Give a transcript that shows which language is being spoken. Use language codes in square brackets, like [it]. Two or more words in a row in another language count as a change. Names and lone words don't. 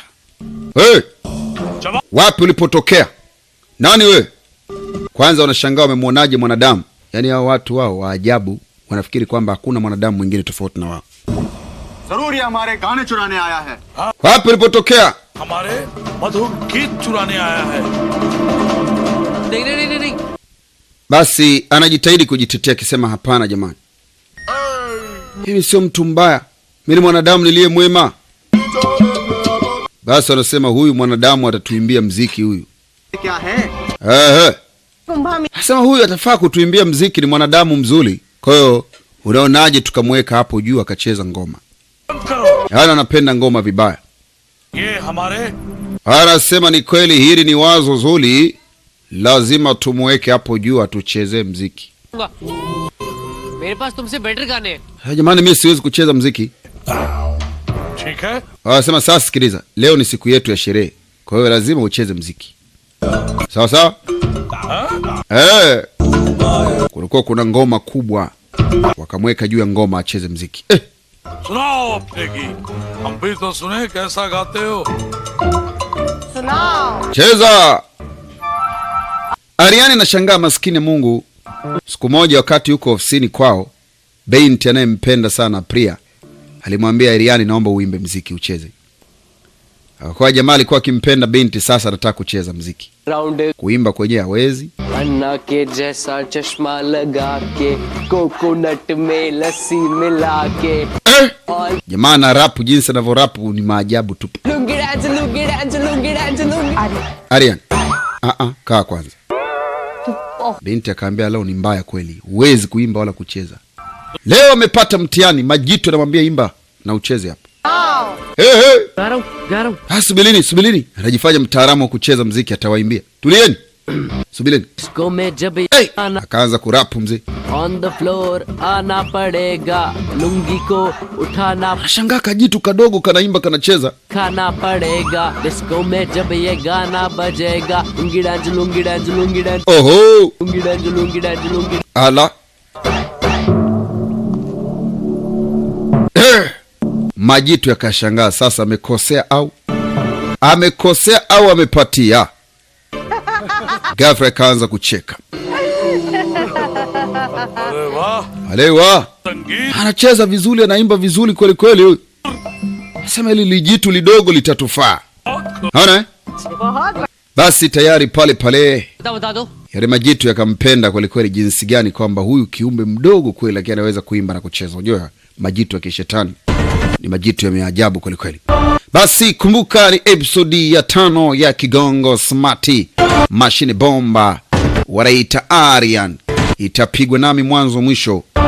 [sw] Hey! Wapi ulipotokea? Nani we? Kwanza wanashangaa wamemwonaje mwanadamu. Yaani hao watu wao wa ajabu wanafikiri kwamba hakuna mwanadamu mwingine tofauti na wao. [hi] ज़रूरी हमारे गाने चुराने आया है. [sw] Wapi ulipotokea? [hi] हमारे मधुर गीत चुराने आया है. नहीं। [sw] Basi anajitahidi kujitetea akisema hapana jamani. Mimi sio mtu mbaya. Mimi ni mwanadamu niliye mwema. Basi wanasema huyu mwanadamu atatuimbia mziki huyu. [hi] क्या है? [sw] Asema huyu atafaa kutuimbia mziki, ni mwanadamu mzuri. Kwa hiyo unaonaje tukamweka hapo juu akacheza ngoma? Yaani anapenda ngoma vibaya. [hi] ये हमारे [sw] Anasema ni kweli, hili ni wazo zuri, lazima tumweke hapo juu atuchezee mziki. [hi] मेरे पास तुमसे बेटर गाने हैं। [sw] Jamani, mimi siwezi kucheza mziki. [hi] ठीक है। [sw] Anasema sasa sikiliza, leo ni siku yetu ya sherehe, kwa hiyo lazima ucheze mziki. Sawa sawa? Kulikuwa kuna ngoma kubwa, wakamweka juu ya ngoma acheze mziki. [hi] सुनाओ अपने गीत, हम भी तो सुने कैसा गाते हो। [sw] Cheza. Ariani anashangaa, maskini Mungu. Siku moja wakati yuko ofisini kwao, binti anayempenda sana Priya alimwambia Ariani, naomba uimbe mziki ucheze. Kwa jamaa alikuwa akimpenda binti, sasa anataka kucheza mziki. Kuimba kwenyewe hawezi. [hi] अन्ना के जैसा चश्मा लगा के कोकोनट में लस्सी मिला के [sw] Jamaa na rapu, jinsi anavyo rapu ni maajabu tu. Ariani, kaa kwanza. Binti akaambia leo ni mbaya kweli, huwezi kuimba wala kucheza. Leo amepata mtihani, Majitu anamwambia imba na ucheze hapa. [hi] गा रहा हूँ। [sw] Subilini. Anajifanya mtaalamu wa kucheza mziki, atawaimbia. Tulieni. Subilini. [hi] इसको मैं जब आना [sw] Akaanza kurapu mzee. [en] on the floor [hi] आना पड़ेगा, लुंगी को उठाना [sw] Anashangaa kajitu kadogo kanaimba kanacheza. [hi] खाना पड़ेगा, डिस्को में जब ये गाना बजेगा, लुंगी डांस लुंगी डांस लुंगी डांस Oho. लुंगी डांस लुंगी डांस लुंगी। [sw] Ala. Majitu yakashangaa, sasa amekosea au amepatia. Ghafla akaanza kucheka. [hi] अरे वाह, Alewa. संगीत [sw] Anacheza vizuri, anaimba vizuri kweli kweli huyu. Sema hili lijitu lidogo litatufaa. Haona? Basi tayari pale [hi] बता दो [sw] yale majitu yakampenda kweli kweli, jinsi gani kwamba huyu kiumbe mdogo kweli lakini anaweza kuimba na kucheza. Unajua majitu ya kishetani ni majitu ya maajabu kweli kweli. Basi kumbuka ni episodi ya 5 ya Kigongo Smarty Mashine Bomba, wanaita Aryan, itapigwa nami mwanzo mwisho.